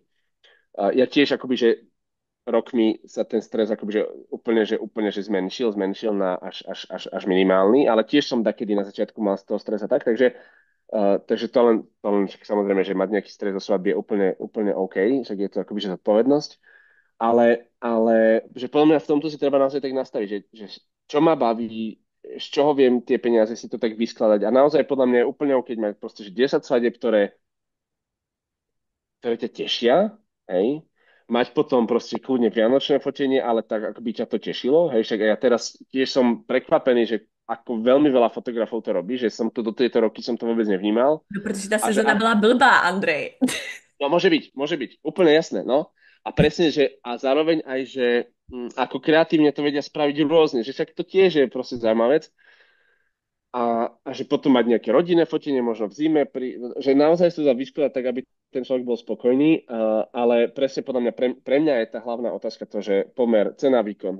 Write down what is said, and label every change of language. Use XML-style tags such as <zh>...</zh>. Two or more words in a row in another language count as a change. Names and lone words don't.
<sk>Ja tiež akoby, že rokmi sa ten stres akoby, že úplne že zmenšil na až minimálny, ale tiež som takedy na začiatku mal z toho stresa tak, takže to len však samozrejme, že mať nejaký stres zo svadby je úplne OK, však je to akoby, že zodpovednosť, ale že podľa mňa v tomto si treba naozaj tak nastaviť, že čo ma baví, z čoho viem tie peniaze si to tak vyskladať a naozaj podľa mňa je úplne OK, keď máš proste, že 10 svadieb, ktoré ťa tešia, hej, mať potom proste kľudne vianočné fotenie, ale tak, ako by ťa to tešilo, hej, však ja teraz tiež som prekvapený, že ako veľmi veľa fotografov to robí, že som to do tejto roky som to vôbec nevnímal No,</sk> <cs>protože ta a že sezona byla blbá, Andrej.</cs> <sk>no môže byť, úplne jasné, no. A presne, že a zároveň aj, že ako kreatívne to vedia spraviť rôzne, že však to tiež je proste zaujímavá vec a že potom mať nejaké rodinné fotenie, možno v zime, že naozaj sa to dá vyskladať tak, aby ten človek bol spokojný, ale presne podľa mňa, pre mňa je tá hlavná otázka to, že pomer cena-výkon.</sk>